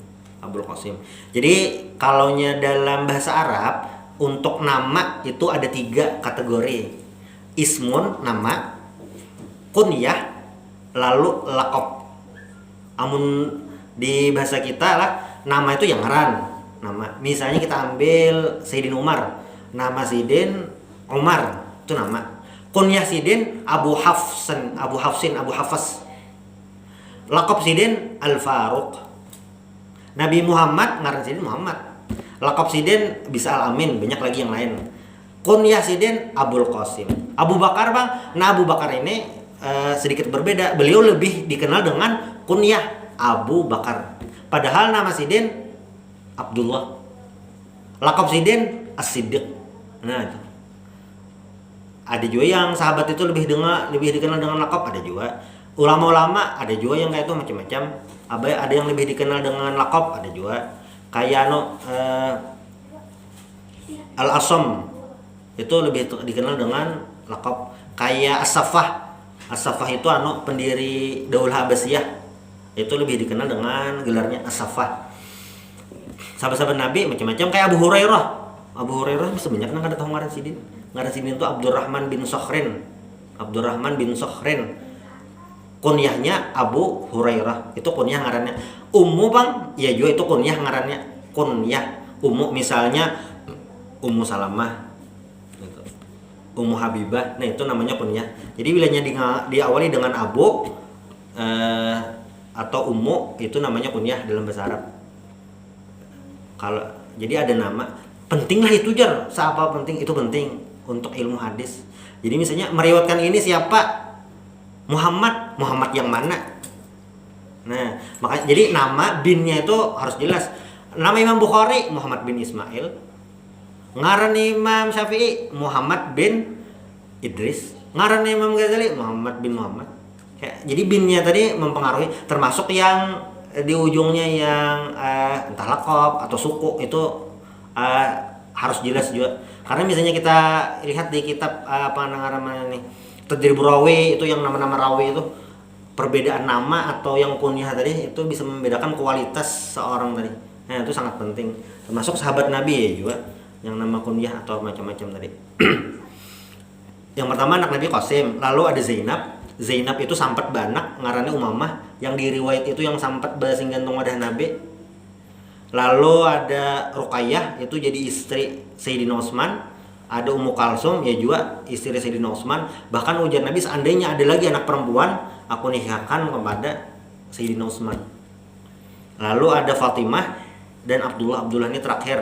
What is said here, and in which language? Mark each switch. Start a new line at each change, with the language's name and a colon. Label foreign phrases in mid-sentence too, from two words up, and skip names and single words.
Indonesian: Jadi kalaunya dalam bahasa Arab untuk nama itu ada 3 kategori. Ismun nama, kunyah, lalu laqab. Amun di bahasa kita lah nama itu yang ngaran. Nama. Misalnya kita ambil Sayyidin Umar, nama Sayyidin Umar itu nama. Kunyah Sidin Abu Hafsin, Abu Hafs. Laqab Sidin Al-Faruq. Nabi Muhammad
Banjar: ngaran Sidin
Indonesian: Muhammad. Laqab Sidin bisa Al-Amin, banyak lagi yang lain. Kunyah Sidin Abul Qasim. Abu Bakar bang, nah Abu Bakar ini sedikit berbeda. Beliau lebih dikenal dengan kunyah Abu Bakar. Padahal nama Sidin Abdullah. Laqab Sidin As-Siddiq. Nah itu. Ada juga yang sahabat itu lebih dikenal dengan lakab, ada juga. Ulama-ulama ada juga yang kayak itu macam-macam. Ada yang lebih dikenal dengan lakab, ada juga. Kayak Al-Asam itu lebih dikenal dengan lakab. Kayak As-Saffah itu pendiri Daulah Abbasiyah. Itu lebih dikenal dengan gelarnya As-Saffah. Sahabat-sahabat Nabi macam-macam, kayak Abu Hurairah bisa banyak
Banjar: nang kada tahu ngaran Sidin. Ngaran Sidin
Indonesian: itu Abdurrahman bin Sokhrin. Kunyahnya Abu Hurairah. Itu kunyah ngarannya. Ummu bang, ya juga itu kunyah ngarannya. Kunyah Ummu misalnya Ummu Salamah, Ummu Habibah. Nah itu namanya kunyah. Jadi bilanya diawali dengan Abu atau Ummu, itu namanya kunyah dalam bahasa Arab. Kalau jadi ada nama, pentinglah itu jar. Siapa penting? Itu penting untuk ilmu hadis. Jadi misalnya meriwayatkan ini siapa? Muhammad yang mana? Nah, makanya jadi nama binnya itu harus jelas. Nama Imam Bukhari Muhammad bin Ismail. Ngaran Imam Syafi'i Muhammad bin Idris. Ngaran Imam Ghazali Muhammad bin Muhammad. Jadi binnya tadi mempengaruhi, termasuk yang di ujungnya yang entah lakop atau suku itu harus jelas juga. Karena misalnya kita lihat di kitab apa namanya nih, tadrib rawi itu yang nama-nama rawi itu perbedaan nama atau yang kunyah tadi itu bisa membedakan kualitas seorang tadi. Nah, itu sangat penting. Termasuk sahabat Nabi ya juga yang nama kunyah atau macam-macam tadi. Yang pertama anak Nabi Qasim, lalu ada Zainab.
Banjar: Zainab itu sampat banak ngarannya Umamah, yang di riwayat itu yang sampat basing gantung wadah Nabi.
Indonesian: Lalu ada Ruqayyah, itu jadi istri Sayyidina Utsman. Ada Ummu Kalsum, ya juga istri Sayyidina Utsman. Bahkan ujar Nabi, seandainya ada lagi anak perempuan, aku nikahkan kepada Sayyidina Utsman. Lalu ada Fatimah dan Abdullah. Abdullah ini terakhir.